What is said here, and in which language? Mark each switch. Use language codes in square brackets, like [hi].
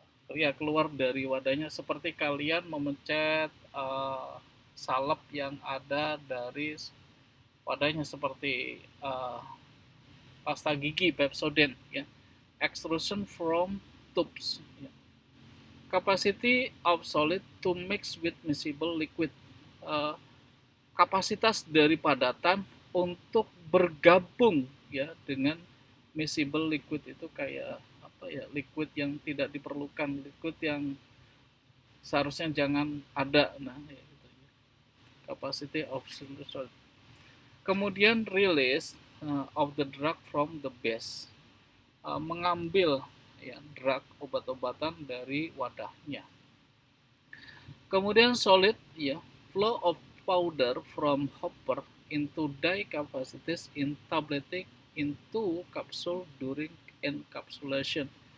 [id] Ya, keluar dari wadahnya, seperti kalian memencet salep yang ada dari wadahnya, seperti pasta gigi Pepsodent ya. [en] Extrusion from tubes ya. Capacity of solid to mix with miscible liquid. [id] Kapasitas dari padatan untuk bergabung ya dengan miscible liquid itu kayak liquid yang tidak diperlukan, liquid yang seharusnya jangan ada. Nah, ya, gitu. [en] Capacity of solid. [id] Kemudian [en] release of the drug from the base. [id] Mengambil ya drug, obat-obatan dari wadahnya. Kemudian [en] solid ya, flow of powder from hopper into dye capacities in tableting into capsule during encapsulation.